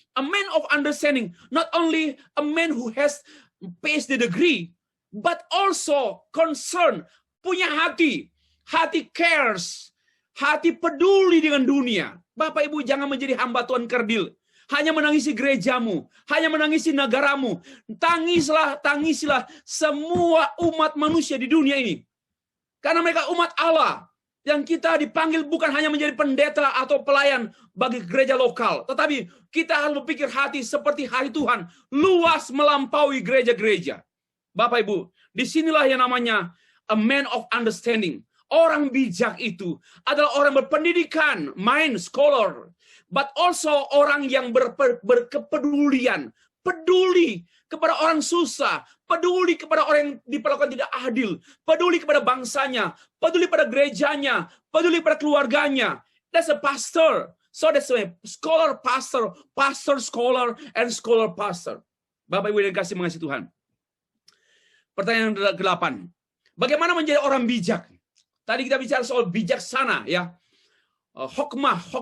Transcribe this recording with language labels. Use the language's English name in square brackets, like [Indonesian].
[English] A man of understanding, not only a man who has PhD degree, but also concern, [Indonesian] punya hati. [English] Hati cares. [Indonesian] Hati peduli dengan dunia. Bapak Ibu, jangan menjadi hamba Tuhan kerdil. Hanya menangisi gerejamu, hanya menangisi negaramu. Tangisilah semua umat manusia di dunia ini. Karena mereka umat Allah. Yang kita dipanggil bukan hanya menjadi pendeta atau pelayan bagi gereja lokal. Tetapi kita harus berpikir hati seperti hati Tuhan. Luas melampaui gereja-gereja. Bapak Ibu, disinilah yang namanya [English] a man of understanding. [Indonesian] Orang bijak itu adalah orang berpendidikan, mind, scholar. [English] But also [Indonesian] orang yang berkepedulian. Peduli kepada orang susah, peduli kepada orang yang diperlakukan tidak adil, peduli kepada bangsanya, peduli pada gerejanya, peduli pada keluarganya. [English] That's a pastor. So that's a scholar pastor, pastor scholar, and scholar pastor. [Indonesian] Bapak Ibu yang mengasihi Tuhan. Pertanyaan ke-8. Bagaimana menjadi orang bijak? Tadi kita bicara soal bijaksana, ya. Hokmah.